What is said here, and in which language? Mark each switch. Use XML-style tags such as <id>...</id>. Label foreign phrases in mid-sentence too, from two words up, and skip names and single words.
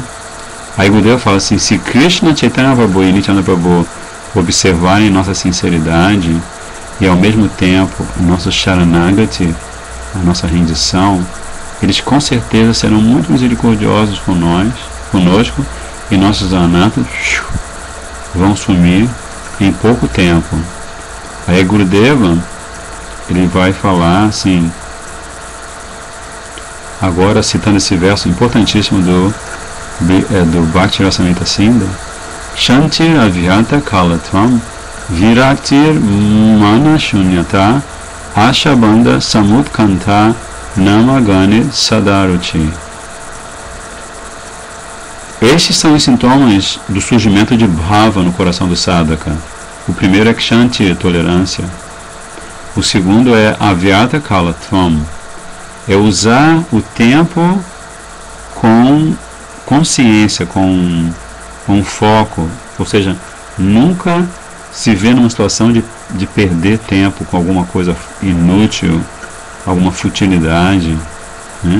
<pt>Aí Gurudeva fala assim: se Krishna, Chaitanya Prabhu e Nityananda Prabhu observarem nossa sinceridade e ao mesmo tempo o nosso Sharanagati, a nossa rendição, eles com certeza serão muito misericordiosos conosco, e nossos anatas vão sumir em pouco tempo. Aí Gurudeva, ele vai falar assim, agora citando esse verso importantíssimo do Bhakti Rasamrita Sindhu:</pt> <sa>क्षान्तिर् अव्यर्थ कालत्वं विरक्तिर् मान शून्यता आशाबन्ध समुत्कण्ठा नामगाने सदारुचि.</sa> <pt>Estes são os sintomas do surgimento de bhava no coração do sadhaka. O primeiro é kshanti, tolerância. O segundo é</pt> <sa>अव्यर्थ कालत्वं,</sa> <pt>é usar o tempo com consciência, com foco, ou seja, nunca se vê numa situação de perder tempo com alguma coisa inútil, alguma futilidade, né?</pt>